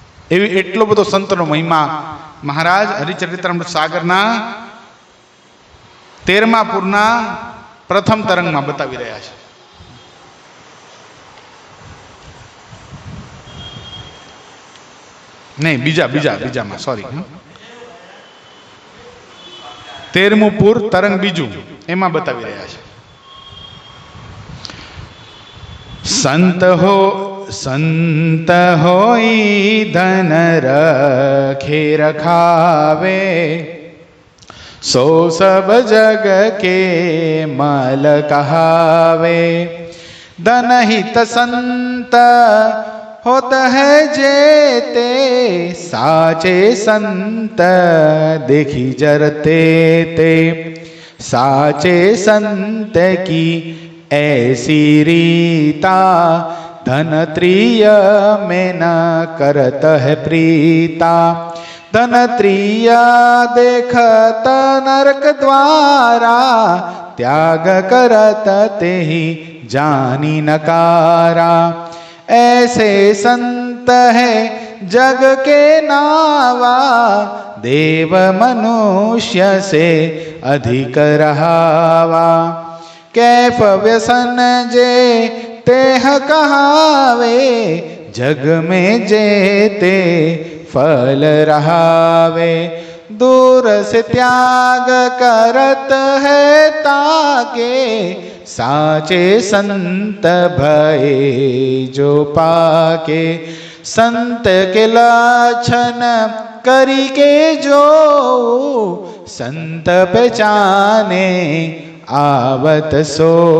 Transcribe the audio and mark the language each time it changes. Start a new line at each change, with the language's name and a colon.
Gujarati: એવી એટલો બધો સંતનો મહિમા મહારાજ હરિચરિત્રામૃત સાગરના 13મા પૂરના પ્રથમ તરંગમાં બતાવી રહ્યા છે. નહીં, બીજામાં સોરી, 13મું પૂર તરંગ બીજું એમાં બતાવી રહ્યા છે.
Hindi: સંત હોય ધન રખે રખાવે, सो सब जग के मल कहावे. धन हित संत होत है जेते, साचे संत देखी जरते ते. साचे संत की ऐसी रीता, धन त्रिय में न करत है प्रीता. धन त्रिय देखत नरक द्वारा, त्याग करत ते ही जानी नकारा. ऐसे संत है जग के नावा, देव मनुष्य से अधिक रहावा. कैफ व्यसन जे तेह कहावे, जग में जेते फल रहावे. दूर से त्याग करत है ताके, साचे संत भये जो पाके. संत के लक्षण करी के जो, संत पहचाने आवत सो.